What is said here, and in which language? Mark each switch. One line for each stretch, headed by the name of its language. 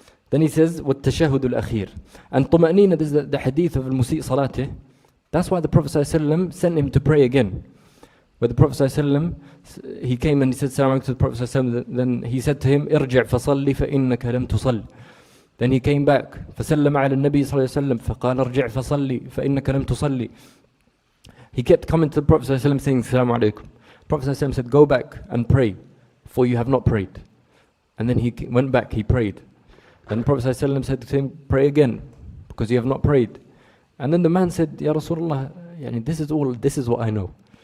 English: Then he says,
Arabic: وَالتَّشَهُدُ الْأَخِيرِ.
English: And طمأنينة, this is the hadith of al-Musi' Salatih. That's why the Prophet ﷺ sent him to pray again. Where the Prophet ﷺ, he came and he said salam to the Prophet ﷺ, then he said to him,
Arabic: ارجع فصلي فإنك لم تصل.
English: Then he came back,
Arabic: فسلم على النبي صلى الله عليه وسلم فقال ارجع فصلي فإنك لم تصلي.
English: He kept coming to the Prophet ﷺ saying salam alaikum. Prophet ﷺ said, go back and pray, for you have not prayed. And then he went back, he prayed. Then the Prophet ﷺ said to him, pray again, because you have not prayed. And then the man said, Ya Rasulullah, this is what I know.